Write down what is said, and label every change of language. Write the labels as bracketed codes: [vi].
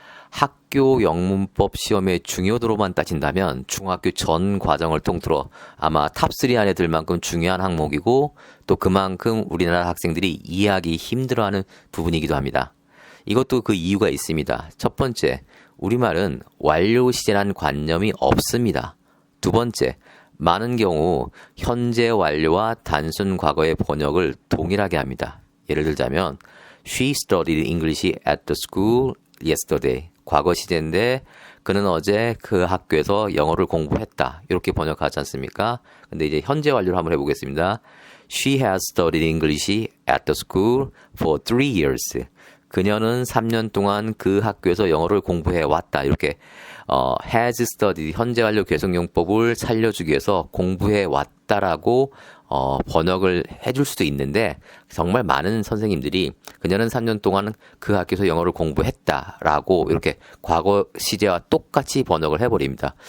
[ko] 학교 영문법 시험의 중요도로만 따진다면 중학교 전 과정을 통틀어 아마 탑3 안에 들 만큼 중요한 항목이고 또 그만큼 우리나라 학생들이 이해하기 힘들어하는 부분이기도 합니다. 이것도 그 이유가 있습니다. 첫 번째, 우리말은 완료 시제란 관념이 없습니다. 두 번째, 많은 경우 현재 완료와 단순 과거의 번역을 동일하게 합니다. 예를 들자면 [en] She studied English at the school yesterday. [ko] 과거 시제인데 그는 어제 그 학교에서 영어를 공부했다. 이렇게 번역하지 않습니까? 근데 이제 현재 완료를 한번 해보겠습니다. [en] She has studied English at the school for 3 years. [ko] 그녀는 3년 동안 그 학교에서 영어를 공부해 왔다. 이렇게 has studied 현재 완료 계속용법을 살려주기 위해서 공부해 왔다라고 번역을 해줄 수도 있는데 정말 많은 선생님들이 그녀는 3년 동안 그 학교에서 영어를 공부했다라고 이렇게 과거 시제와 똑같이 번역을 해버립니다.